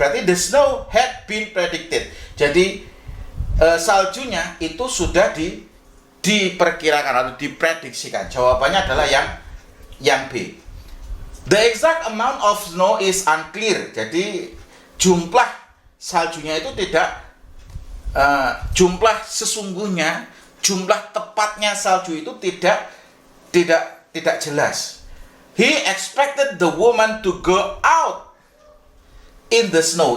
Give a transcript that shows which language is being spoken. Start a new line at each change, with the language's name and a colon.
English: Berarti the snow had been predicted.
Indonesian: Jadi saljunya itu sudah diperkirakan atau diprediksikan. Jawabannya adalah yang B.
English: The exact amount of snow is unclear.
Indonesian: Jadi jumlah saljunya itu tidak jumlah sesungguhnya, jumlah tepatnya salju itu tidak jelas.
English: He expected the woman to go out in the snow.